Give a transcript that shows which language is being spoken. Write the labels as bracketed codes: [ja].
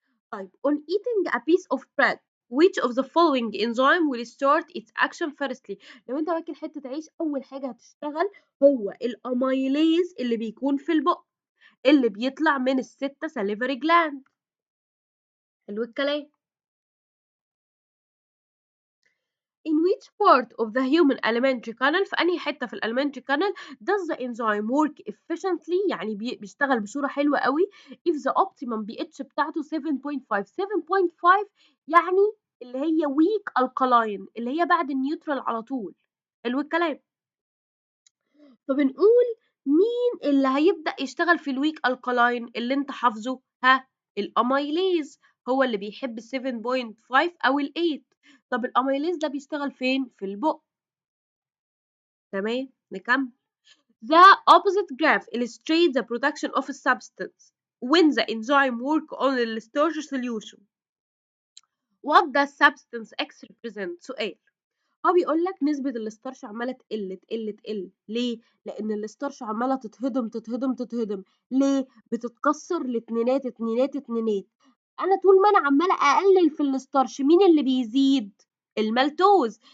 [ar] طيب [en] on eating a piece of bread which of the following enzyme will start its action firstly؟ [ar] لو انت واكل حته عيش اول حاجه هتشتغل هو الاميليز اللي بيكون في البق اللي بيطلع من الستة [en] salivary gland. [ar] حلو الكلام. [en] In which part of the human alimentary canal، [ar] في أنهي حتة [en] في الalimentary canal does the enzyme work efficiently؟ [ar] يعني بيشتغل بصورة حلوة قوي [en] if the optimum pH [ar] بتاعته [en] 7.5. [ar] 7.5 يعني اللي هي [en] weak alkaline [ar] اللي هي بعد النيوترال على طول. حلو الكلام. فبنقول مين اللي هيبدأ يشتغل في الويك الكالاين اللي انت حافظه؟ الاميليز هو اللي بيحب 7.5 او 8. طب الاميليز ده بيشتغل فين؟ في البق. تمام نكمل. [en] The opposite graph illustrates the production of a substance when the enzyme work on the starch solution. What does substance X represent؟ [ar] سؤال. هو بيقول لك نسبة الستارش عمالة تقل تقل تقل. ليه؟ لأن الستارش عمالة تتهضم تتهضم تتهضم. ليه؟ بتتكسر لاتنينات اتنينات اتنينات. أنا طول ما أنا عمالة أقلل في الستارش مين اللي بيزيد؟ المالتوز.